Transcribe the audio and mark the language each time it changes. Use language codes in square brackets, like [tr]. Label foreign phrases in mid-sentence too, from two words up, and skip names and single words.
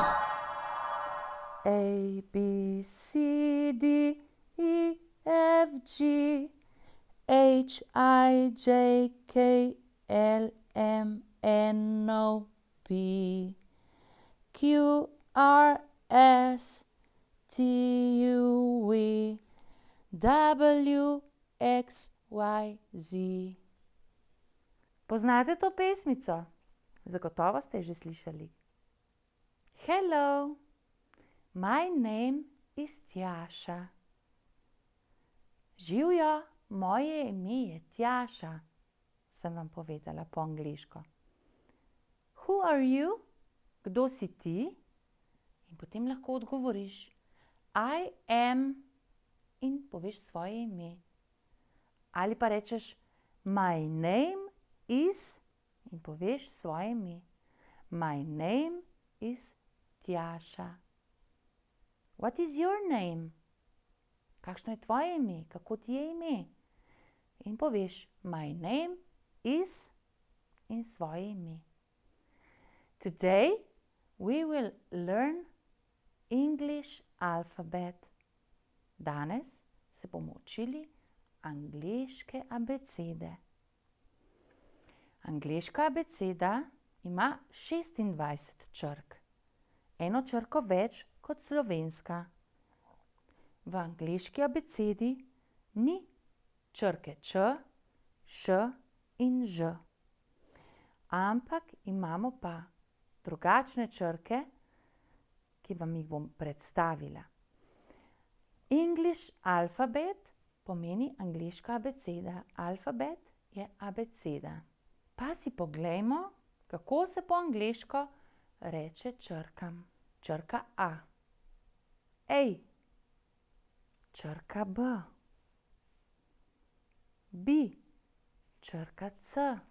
[en] A, B, C, D, E, F, G, H, I, J, K, L, M, N, O, P, Q, R, S, T, U, V, W, X, Y, Z. [sl] Poznate to pesmico? Zagotovo ste že slišali. [en] Hello, my name is Tjaša. [sl] Živjo, moje ime je Tjaša, sem vam povedala po angleško. [en] Who are you? [sl] Kdo si ti? In potem lahko odgovoriš [en] I am [sl] in poveš svoje ime. Ali pa rečeš [en] my name is [sl] in poveš svoje ime. [en] My name is Tjaša. What is your name? [sl] Kakšno je tvoje ime? Kako ti je ime? In poveš [en] my name is [sl] in svoje ime. [en] Today we will learn English alphabet. [sl] Danes se bomo učili angleške abecede. Angleška abeceda ima 26 črk. Eno črko več kot slovenska. V angleški abecedi ni črke č, š in ž. Ampak imamo pa drugačne črke, ki vam jih bom predstavila. [en] English alphabet [sl] pomeni angleška abeceda. Alfabet je abeceda. Pa si poglejmo, kako se po angleško reče črkam. Črka A. A. Črka B. B. Črka C.